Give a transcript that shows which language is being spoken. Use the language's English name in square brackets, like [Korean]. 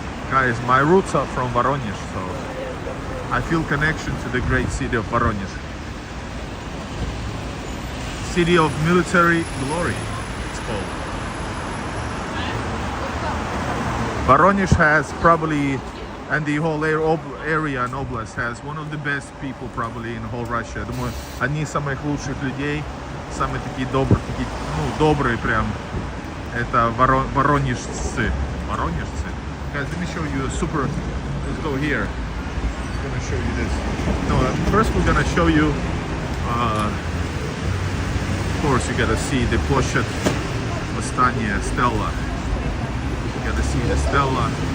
[English] Guys, my roots are from Voronezh, so I feel connection to the great city of Voronezh. City of military glory, it's called. Voronezh has probably, and the whole area and oblast has one of the best people probably in whole Russia. [Russian] Думаю, одни из самых лучших людей, самые такие добрые прям, это воронежцы. Воронежцы. [English] Guys, let me show you a super, let's go here. I'm gonna show you this. No, first we're gonna show you, of course you gotta see the Площадь Восстания, Stella. You gotta see the Stella.